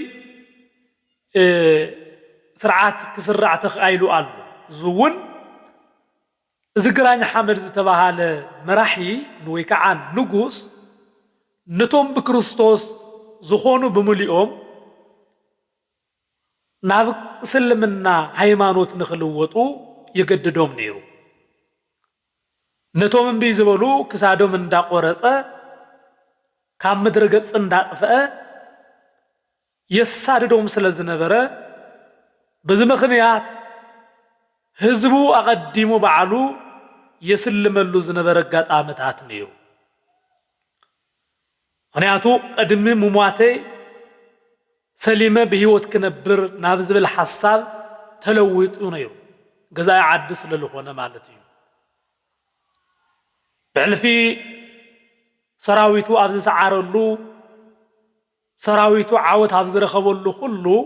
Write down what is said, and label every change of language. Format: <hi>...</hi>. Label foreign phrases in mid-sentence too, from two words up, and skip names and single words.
<ti>ስርዓት ክስራዕ ተኻይሉ አሉ ዝውን እዚ ግራኝ ሐመድ ዝተባሃለ መራሒ ወይ ከዓ ንጉስ ነቶም በክርስቶስ ዝኾኑ በሙሊኦም ናብ እስልምና ሃይማኖት ንኽልወጡ ይገድዶም ነይሩ ነቶም እምቢ ዝበሉ ክሳዶም እንዳቆረጸ ካብ ምድረ ገጽ እንዳጥፈአ የሳደዶም ስለዝነበረ</ti> <am>በዚህ ምክንያት</am> <ti>ህዝቡ አቀዲሙ በዓሉ የስልመሉ ዝነበረ አጋጣሚታት ነይሩ ምክንያቱ ቀድሚ ሙሟተይ ሰሊመ በህይወት ክነብር ናብ ዝብል ሐሳብ ተለውጡ ነይሩ ገዛይ ዓዲ ስለዝኾነ ማለት እዩ ብዕልፊ ሰራዊቱ ኣብዚ ሰዓረሉ ሰራዊቱ ዓወት ኣብ ዝረኸበሉ ኩሉ</ti>